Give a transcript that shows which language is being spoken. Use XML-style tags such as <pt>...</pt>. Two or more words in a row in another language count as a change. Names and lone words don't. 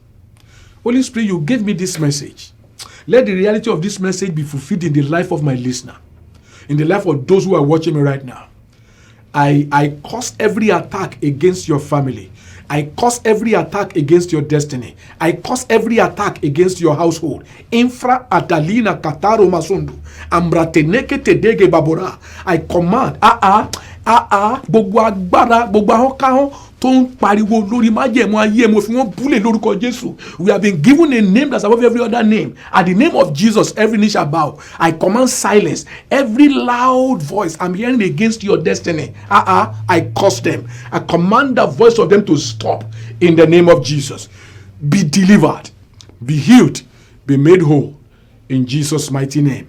<en>Holy Spirit, you gave me this message. Let the reality of this message be fulfilled in the life of my listener, in the life of those who are watching me right now. I curse every attack against your family. I curse every attack against your destiny. I curse every attack against your household. Infra atalina kataro masundu. Ambrateneke tedege babora. I command.</en> <yo>Gbogbo agbára, gbogbo ahọ́n tó ń pariwo lórí májẹ̀mú ayé mo fi wọ́n búlẹ̀ lórúkọ Jésù.</yo> <en>We have been given a name that's above every other name. At the name of Jesus, every knee shall bow. I command silence. Every loud voice I'm hearing against your destiny, I curse them. I command the voice of them to stop in the name of Jesus. Be delivered, be healed, be made whole in Jesus' mighty name.</en>